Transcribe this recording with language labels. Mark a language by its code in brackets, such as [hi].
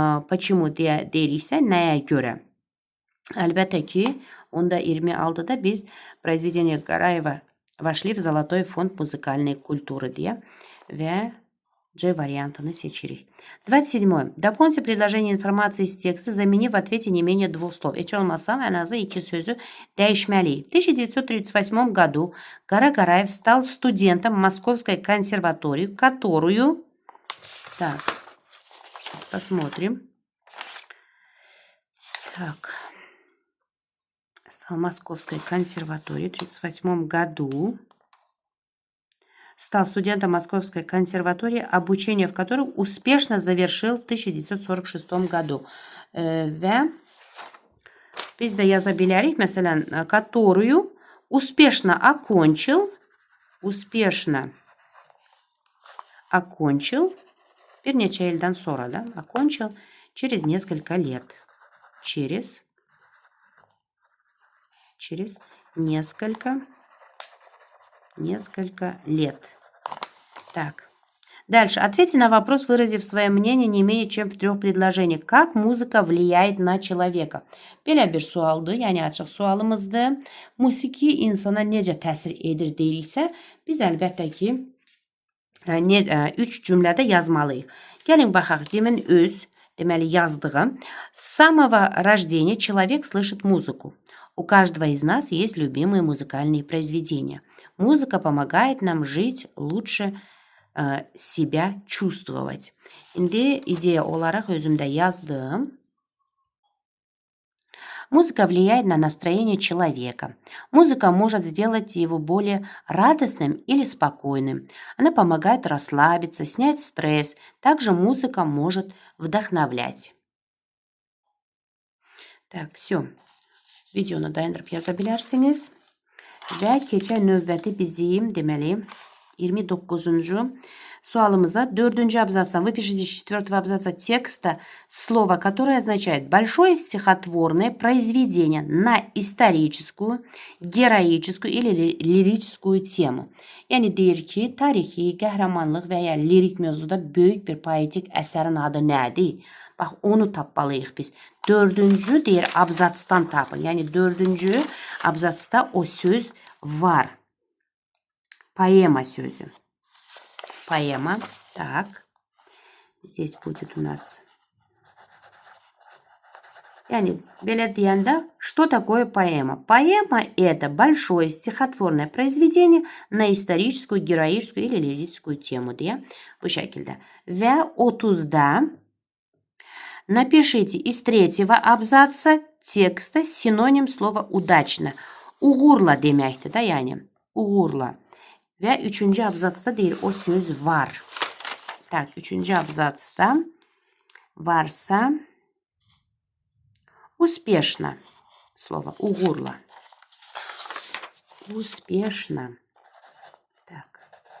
[az] Почему deyiriksə, nəyə görə? Əlbəttə ki, onda 26-da biz [ru] произведение Qarayeva вошли в золотой фонд музыкальной культуры [az] deyə və G variantını seçirik. 27. [ru] Дополните предложение информации из текста, заменив в ответе не менее двух слов. [az] Heç olmazsa ən azı 2 sözü dəyişməliyik. [ru] В 1938 году Qaraqarayev стал студентом Московской консерватории, которую... Так, сейчас посмотрим. Так... Стал Московской консерватории в 1938 году. Стал студентом Московской консерватории, обучение в которой успешно завершил в 1946 году. [az] Və biz də yaza bilərik, məsələn, [ru] которую успешно окончил, успешно Окончил. [az] Bir neçə ildən sonra da [ru] окончил через несколько лет. Через несколько лет. Так. Дальше. Ответьте на вопрос, выразив свое мнение не менее чем в 3 предложениях. Как muzika влияет на человека? [az] Belə bir sualdır, yəni açıq sualımızdır. Musiqi insana necə təsir edir deyiriksə, biz əlbəttə ki 3 cümlədə yazmalıyıq. Gəlin baxaq, Dimin öz, deməli yazdığım. [ru] С самого рождения человек слышит музыку. У каждого из нас есть любимые музыкальные произведения. Музыка помогает нам жить, лучше себя чувствовать. [az] İndi ideya olaraq özümdə yazdım. [ru] Музыка влияет на настроение человека. Музыка может сделать его более радостным или спокойным. Она помогает расслабиться, снять стресс. Также музыка может вдохновлять. Так, все. [az] Videonu dayandırıp yazabilirsiniz. Və keçən növbəti bizim, deməli, 29-cu суалымыза 4-cü абзаца. [ru] Выпишите из 4-го абзаца текста слово, которое означает большое стихотворное произведение на историческую, героическую или lirическую temu. [az] Yəni deyir ki, tarixi, qəhrəmanlıq və ya lirik mövzuda böyük bir poetik əsərin adı nədir? Bax, onu tapmalıyıq biz. 4-cü deyir abzatsdan tapın. Yəni 4-cü abzatsda o söz var. Поэма sözü. Поэма. Так. [ru] Здесь будет у нас. [az] Yani, belə deyəndə, [ru] что такое поэма? Поэма – это большое стихотворное произведение на историческую, героическую или лирическую temu [az] deyə bu şəkildə. [ru] Və 30-da напишите из 3-го абзаца текста синоним слова удачно. [az] Uğurla deməkdir də, yəni. Uğurla. Və 3-cü abzatsda deyir, o söz var. Tak, 3-cü abzatsda varsa успешно. [ru] Слово угурла. Успешно. Так.